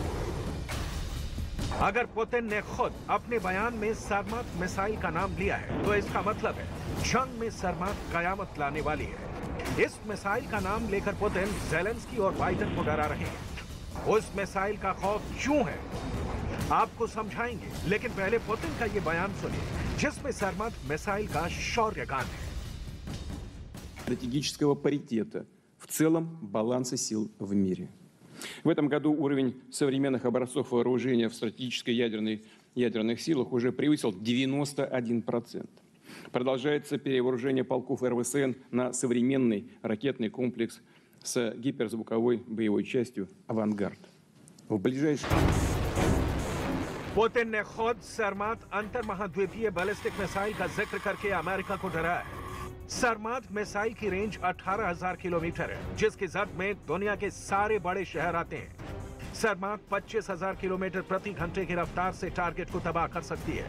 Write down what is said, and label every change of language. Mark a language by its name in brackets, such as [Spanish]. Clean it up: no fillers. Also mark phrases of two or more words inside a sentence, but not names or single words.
[Hindi] अगर पुतिन ने खुद अपने बयान में सर्मात मिसाइल का नाम लिया है तो इसका मतलब है जंग में सर्मात कयामत लाने वाली है। इस मिसाइल का नाम लेकर पुतिन ज़ेलेंस्की और बाइडेन को डरा रहे हैं। उस मिसाइल का खौफ क्यों है आपको समझाएंगे, लेकिन पहले पुतिन का ये बयान सुनिए जिसमें सर्मात मिसाइल का शौर्यगान है। [Russian] Стратегического паритета в целом баланса сил в мире. В этом году уровень современных образцов вооружения в стратегической ядерных силах уже превысил 91%. Продолжается перевооружение полков РВСН на современный ракетный комплекс с гиперзвуковой боевой частью «Авангард». В ближайшие... [Hindi] पुतिन ने खुद सर्मात अंतर महाद्वीपीय [English] ballistic missile [Hindi] का जिक्र करके अमेरिका को डराया है। सर्मात मिसाइल की रेंज 18,000 किलोमीटर है जिसकी जद में दुनिया के सारे बड़े शहर आते हैं। सरमात 25,000 किलोमीटर प्रति घंटे की रफ्तार से टारगेट को तबाह कर सकती है।